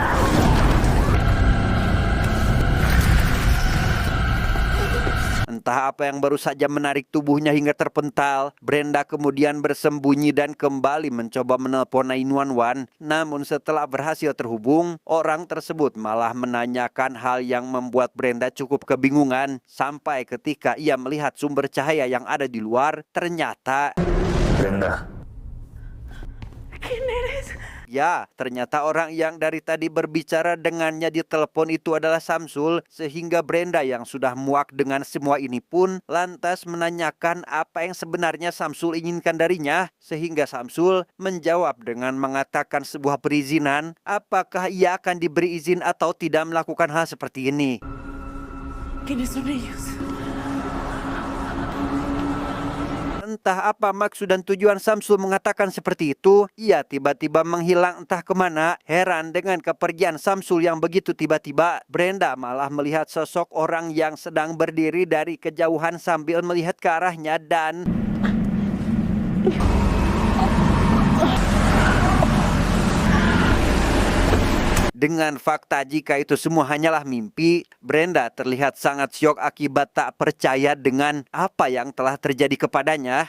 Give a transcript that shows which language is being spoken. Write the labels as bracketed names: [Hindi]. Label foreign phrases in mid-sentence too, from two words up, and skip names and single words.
[Indonesian] Entah apa yang baru saja menarik tubuhnya hingga terpental, Brenda kemudian bersembunyi dan kembali mencoba menelpon 911. Namun setelah berhasil terhubung, orang tersebut malah menanyakan hal yang membuat Brenda cukup kebingungan. Sampai ketika ia melihat sumber cahaya yang ada di luar, ternyata Brenda. [Spanish] ¿Quién eres? [Indonesian] ya, ternyata orang yang dari tadi berbicara dengannya di telepon itu adalah Samsul, sehingga Brenda yang sudah muak dengan semua ini pun lantas menanyakan apa yang sebenarnya Samsul inginkan darinya, sehingga Samsul menjawab dengan mengatakan sebuah perizinan, apakah ia akan diberi izin atau tidak melakukan hal seperti ini. [Spanish] ¿Quiénes son ellos? [Indonesian] Entah apa maksud dan tujuan Samsul mengatakan seperti itu, ia tiba-tiba menghilang entah kemana. Heran dengan kepergian Samsul yang begitu tiba-tiba, Brenda malah melihat sosok orang yang sedang berdiri dari kejauhan sambil melihat ke arahnya dan dengan fakta jika itu semua hanyalah mimpi, Brenda terlihat sangat syok akibat tak percaya dengan apa yang telah terjadi kepadanya.